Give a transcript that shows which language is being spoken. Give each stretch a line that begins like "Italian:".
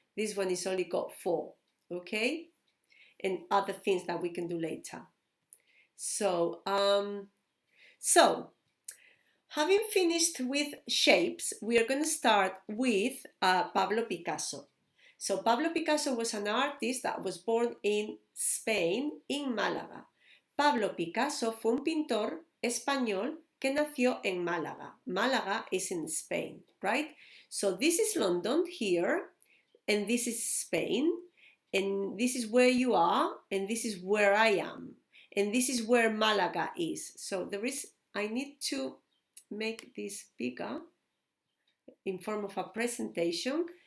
English: This one is only got 4, okay? And other things that we can do later. So, So, having finished with shapes, we are going to start with Pablo Picasso. So Pablo Picasso was an artist that was born in Spain, in Málaga.
Spanish: Pablo Picasso fue un pintor español que nació en Málaga.
English: Málaga is in Spain, right? So this is London here, and this is Spain, and this is where you are, and this is where I am, and this is where Málaga is. So I need to make this bigger in form of a presentation.